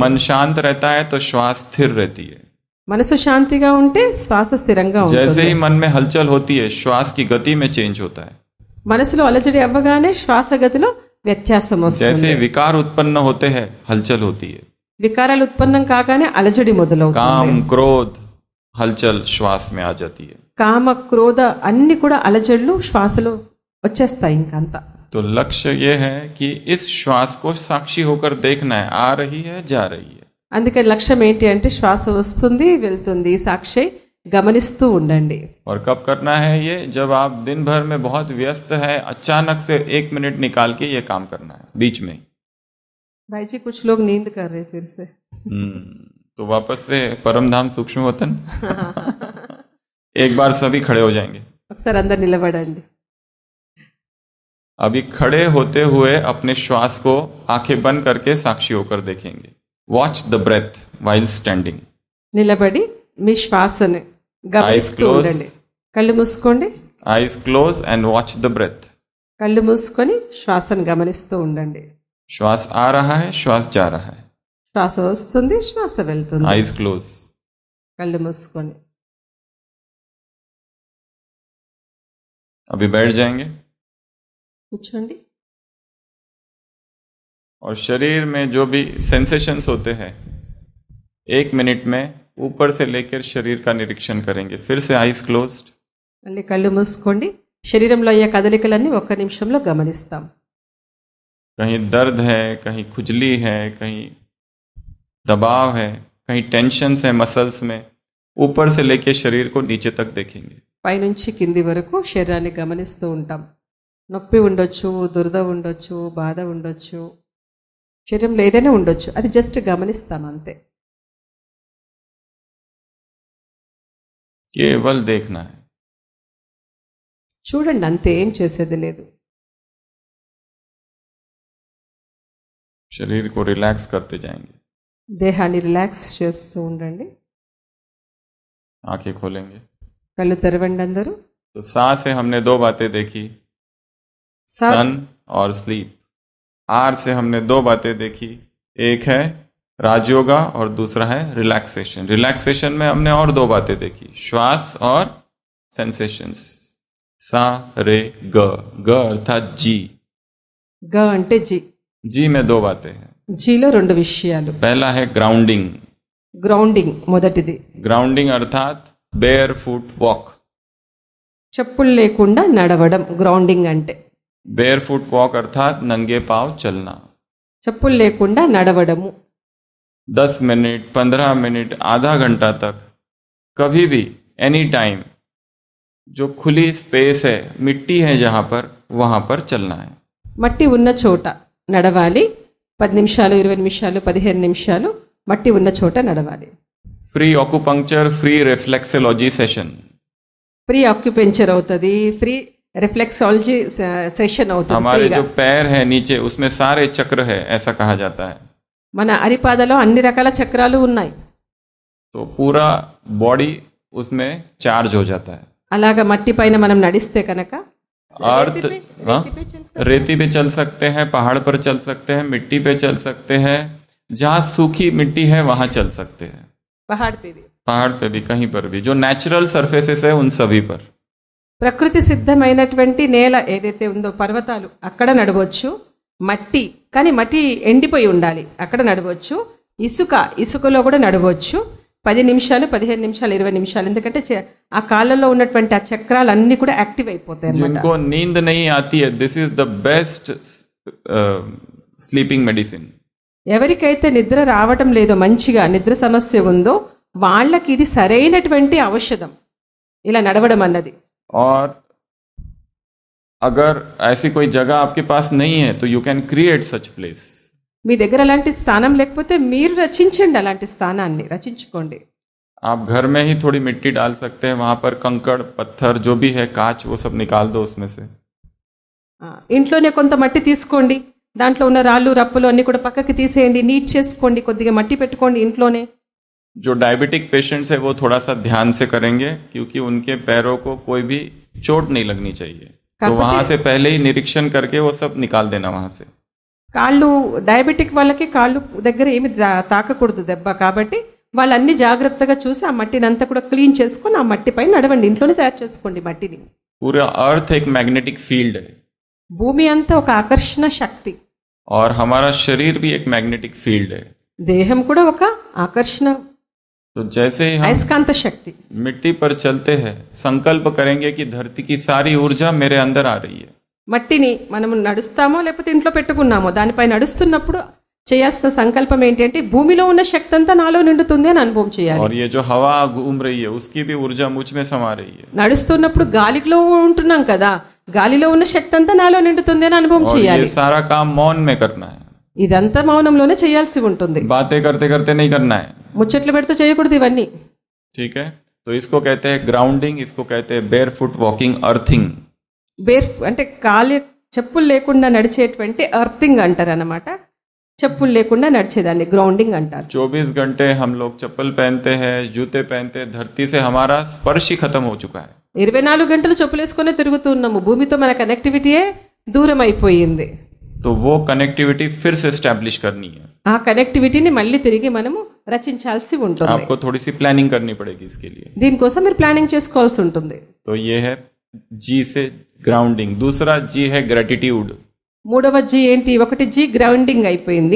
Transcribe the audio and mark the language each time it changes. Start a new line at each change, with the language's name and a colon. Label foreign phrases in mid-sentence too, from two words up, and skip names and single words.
Hindi: मन शांत रहता है तो श्वास स्थिर रहती है।
Telugu: మనసు శాంతిగా ఉంటే శ్వాస స్థిరంగా
Hindi: जैसे
Telugu: ఉంటుంది.
Hindi: ही मन में हलचल होती है श्वास की गति में चेंज होता है।
Telugu: మనసులో అలజడి అవ్వగానే శ్వాస గతిలో వ్యత్యాసం
Hindi: जैसे
Telugu: వస్తుంది.
Hindi: विकार उत्पन्न होते हैं हलचल होती है।
Telugu: వికారాలు ఉత్పన్నం కాగానే అలజడి మొదలవుతుంది.
Hindi: काम क्रोध हलचल श्वास में आ जाती है।
Telugu: కామ క్రోధ అన్ని కూడా అలజడులు శ్వాసలో వచ్చేస్తాయి. ఇంకంతా
Hindi: तो लक्ष्य ये है कि इस श्वास को साक्षी होकर देखना है, आ रही है जा रही है।
Telugu: అందుకే లక్ష్యం ఏంటి అంటే శ్వాస వస్తుంది వెళ్తుంది, సాక్షి గమనిస్తూ ఉండండి.
Hindi: और कब करना है ये? जब आप दिन भर में बहुत व्यस्त है, अचानक से 1 मिनट निकाल के ये काम करना है बीच में। भाई जी कुछ लोग नींद कर रहे फिर से. तो वापस से परमधाम सूक्ष्म वतन एक बार सभी खड़े हो जाएंगे।
Telugu: ఒకసారి అందరు నిలబడండి.
Hindi: अभी खड़े होते हुए अपने श्वास को आंखें बंद करके साक्षी होकर देखेंगे।
English: watch the breath while standing.
Telugu: నిలబడి మీ శ్వాసను గమనిస్తూ ఉండండి. కళ్ళు మూసుకోండి.
English: Eyes close and watch the breath.
Telugu: కళ్ళు మూసుకొని శ్వాసను గమనిస్తూ ఉండండి.
Hindi: श्वास आ रहा है, श्वास जा रहा है।
Telugu: శ్వాస వస్తుంది, శ్వాస వెళ్తుంది.
English: eyes close.
Telugu: కళ్ళు మూసుకొని
Hindi: अभी बैठ जाएंगे
Telugu: కూర్చోండి.
Hindi: और शरीर में जो भी सेंसेशंस होते हैं 1 मिनट में ऊपर से लेकर शरीर का निरीक्षण करेंगे. फिर से
English: eyes closed.
Telugu: మళ్ళీ కళ్ళు మూసుకోండి. శరీరంలో అయ్యే కదలికలన్నీ 1 నిమిషంలో గమనిస్తాం.
Hindi: कहीं दर्द है, कहीं खुजली है, कहीं दबाव है, कहीं टेंशन्स है मसल्स में, ऊपर से लेके शरीर को नीचे तक देखेंगे.
Telugu: పైనుంచి కింది వరకు శరీరాన్ని గమనిస్తూ ఉంటాం. నొప్పి ఉండొచ్చు, దురద ఉండొచ్చు, బాధ ఉండొచ్చు, శరీరంలో ఏదైనా ఉండొచ్చు, అది జస్ట్ గమనిస్తాం అంతే.
Hindi: केवल देखना है.
Telugu: చూడండి అంతే, ఏం చేసేది లేదు.
Hindi: शरीर को रिलैक्स करते जाएंगे.
Telugu: దేహాన్ని రిలాక్స్ చేస్తూ ఉండండి.
Hindi: आंखें खोलेंगे.
Telugu: కళ్ళు తెరవండి అందరూ.
Hindi: तो सा से हमने 2 बातें देखी, सन और स्लीप. आर से हमने 2 बातें देखी, एक है राजयोगा और दूसरा है रिलैक्सेशन. रिलैक्सेशन में हमने और 2 बातें देखी, श्वास और सेंसेशंस. सा रे ग. ग अर्थात जी.
Telugu: గ అంటే జి.
Hindi: जी में 2 बातें हैं.
Telugu: జీలో 2 విషయాలు.
Hindi: पहला है ग्राउंडिंग.
Telugu: గ్రౌండింగ్ మొదటిది.
Hindi: ग्राउंडिंग अर्थात
English: bare foot walk.
Telugu: చెప్పులు లేకుండా నడవడం గ్రౌండింగ్ అంటే.
English: bare foot walk
Hindi: अर्थात नंगे पांव चलना.
Telugu: చెప్పులు లేకుండా నడవడము.
Hindi: 10 मिनट, 15 मिनट, आधा घंटा तक, कभी भी,
English: any time,
Hindi: जो खुली स्पेस है, मिट्टी है जहां पर, वहां पर चलना है.
Telugu: మట్టి ఉన్న చోట నడవాలి. 10 నిమిషాలు, 20 నిమిషాలు, 15 నిమిషాలు మట్టి ఉన్న చోట నడవాలి.
English: free acupuncture, free reflexology session. free acupuncture
Telugu: అవుతుంది,
English: free reflexology session
Telugu: అవుతుంది.
Hindi: हमारे जो पैर है नीचे, उसमें सारे चक्र है, ऐसा कहा जाता है.
Telugu: మన అరిపాదలో అన్ని రకాల చక్రాలు ఉన్నాయి.
Hindi: तो पूरा बॉडी उसमें चार्ज हो जाता है.
Telugu: అలాగా మట్టి పైన మనం నడిస్తే కనుక
Hindi: अर्थ रेती पे चल सकते हैं, पहाड़ पर चल सकते हैं, मिट्टी पे चल सकते हैं, जहां सूखी मिट्टी है वहां चल सकते हैं. पहाड़ पे भी, कहीं पर भी, जो
English: natural surfaces
Hindi: है उन सभी पर.
Telugu: ప్రకృతి సిద్ధమైనటువంటి నేల ఏదైతే ఉందో, పర్వతాలు, అక్కడ నడవచ్చు. మట్టి, కానీ మట్టి ఎండిపోయి ఉండాలి, అక్కడ నడవచ్చు. ఇసుకలో కూడా నడవచ్చు. 10 నిమిషాలు, 15 నిమిషాలు, 20 నిమిషాలు, ఎందుకంటే ఆ కాళ్ళలో ఉన్నటువంటి ఆ చక్రాలు అన్ని కూడా యాక్టివ్ అయిపోతాయి.
Hindi: जिनको नींद नहीं आती है,
English: this is the best sleeping medicine.
Telugu: ఎవరికైతే నిద్ర రావటం లేదో, మంచిగా నిద్ర సమస్య ఉందో, వాళ్ళకి ఇది సరైనటువంటి ఔషధం, ఇలా నడవడం అన్నది.
Hindi: और अगर ऐसी कोई जगह आपके पास नहीं है तो
English: you can create such place.
Telugu: మీ దగ్గర అలాంటి స్థానం లేకపోతే మీరు రచించండి, అలాంటి స్థానాన్ని రచించుకోండి.
Hindi: आप घर में ही थोड़ी मिट्टी डाल सकते हैं, वहां पर कंकड़, पत्थर, जो भी है, कांच, वो सब निकाल दो उसमें से.
Telugu: ఇంట్లోనే కొంత మట్టి తీసుకోండి, దాంట్లో ఉన్న రాళ్ళు రప్పులు అన్ని కూడా పక్కకి తీసేయండి, నీట్ చేసుకోండి, కొద్దిగా మట్టి పెట్టుకోండి ఇంట్లోనే.
Hindi: जो
English: diabetic patients
Hindi: है वो थोड़ा सा ध्यान से करेंगे, क्योंकि उनके पैरों को कोई भी चोट नहीं लगनी चाहिए. तो वहां से पहले ही निरीक्षण करके वो सब निकाल देना वहां से.
Telugu: కాళ్ళు, డయాబెటిక్ వాళ్ళకి కాళ్ళు దగ్గర ఏమి తాకకూడదు దెబ్బ, కాబట్టి వాళ్ళన్ని జాగ్రత్తగా చూసి ఆ మట్టిని అంతా కూడా క్లీన్ చేసుకొని ఆ మట్టి పైన నడవండి, ఇంట్లోనే తయారు చేసుకోండి మట్టిని.
Hindi: पूरा अर्थ एक
English: magnetic field
Hindi: है,
Telugu: భూమి అంతా ఒక ఆకర్షణ శక్తి.
Hindi: और हमारा शरीर भी एक
English: magnetic field
Hindi: है.
Telugu: దేహం కూడా ఒక ఆకర్షణ,
Hindi: तो जैसे ही हम
Telugu: అయస్కాంత శక్తి.
Hindi: मिट्टी पर चलते हैं, संकल्प करेंगे कि धरती की सारी ऊर्जा मेरे अंदर आ रही है.
Telugu: మట్టిని మనం నడుస్తామో లేకపోతే ఇంట్లో పెట్టుకున్నామో, దానిపై నడుస్తున్నప్పుడు చేయాల్సిన సంకల్పం ఏంటి అంటే, భూమిలో ఉన్న శక్తి అంతా నాలో నిండుతుంది అని అనుభవం చేయాలి.
Hindi: और ये जो हवा घूम रही है उसकी भी ऊर्जा मुझ में समा रही है.
Telugu: నడుస్తున్నప్పుడు గాలిలో ఉంటున్నాం కదా, గాలిలో ఉన్న శక్తి అంతా నాలో నిండుతుంది అని అనుభవం చేయాలి.
Hindi: ये सारा काम मौन में करना है.
Telugu: ఇదంతా మౌనంలోనే చేయాల్సి ఉంటుంది,
Hindi: बातें करते करते नहीं करना है.
Telugu: ముచ్చట్లు పెడుతూ చేయకూడదు ఇవన్నీ.
Hindi: ठीक है, तो इसको कहते हैं ग्राउंडिंग, इसको कहते हैं
English: bare foot walking,
Hindi: अर्थिंग.
Telugu: అంటే చెప్పులు లేకుండా నడిచేటువంటి అర్థింగ్ అంటారు అన్నమాట. చెప్పులు లేకుండా నడిచేదాన్ని గ్రౌండింగ్ అంటారు.
Hindi: 24 घंटे हम लोग चप्पल पहनते हैं, जूते पहनते हैं, धरती से हमारा स्पर्श ही खत्म हो चुका है.
Telugu: 24 గంటలు చెప్పులు వేసుకునే తిరుగుతున్నాము, భూమితో మన కనెక్టివిటీయే దూరం అయిపోయింది.
Hindi: तो वो कनेक्टिविटी फिर से एस्टैब्लिश करनी है.
Telugu: ఆ ఆ కనెక్టివిటీని మళ్ళీ తిరిగి మనము రచించాల్సి ఉంటుంది.
Hindi: आपको थोड़ी सी प्लानिंग करनी पड़ेगी इसके लिए.
Telugu: దీనికోసం మీరు ప్లానింగ్ చేసుకోవాల్సి ఉంటుంది.
Hindi: तो ये है जी से ग्राउंडिंग. दूसरा जी है ग्रेटिट्यूड.
Telugu: మూడవ జీ ఏంటి? ఒకటి జీ గ్రౌండింగ్ అయిపోయింది.